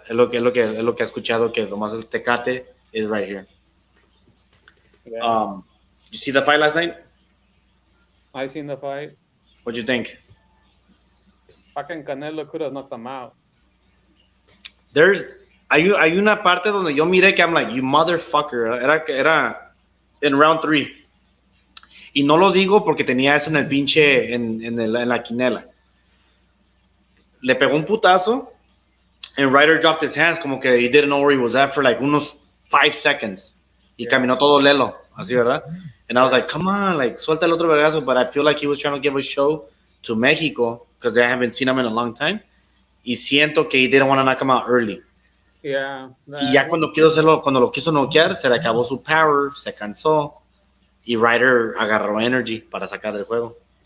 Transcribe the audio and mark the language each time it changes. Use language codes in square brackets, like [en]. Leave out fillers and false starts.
[es] Es lo que he escuchado, que nomás el Tecate [en] is right here. Yeah. You see the fight last night? I seen the fight. What'd you think? Fucking Canelo could have knocked him out. [es] Hay una parte donde yo miré que [en] I'm like, you motherfucker. [es] Era en round 3. Y no lo digo porque tenía eso en el pinche, en la quinela. Le pegó un putazo, [en] and Ryder dropped his hands [es] como que [en] he didn't know where he was at for like [es] unos 5 [en] seconds. [es] Y caminó todo lelo, así, ¿verdad? [en] And I was like, come on, like, [es] suelta el otro vergazo. [en] But I feel like he was trying to give a show to Mexico because I haven't seen him in a long time. [es] Y siento que [en] he didn't want to knock him out early. Yeah. [es] Y ya cuando lo quiso noquear, se le acabó su power, se cansó. Y Ryder agarró energy para sacar del juego.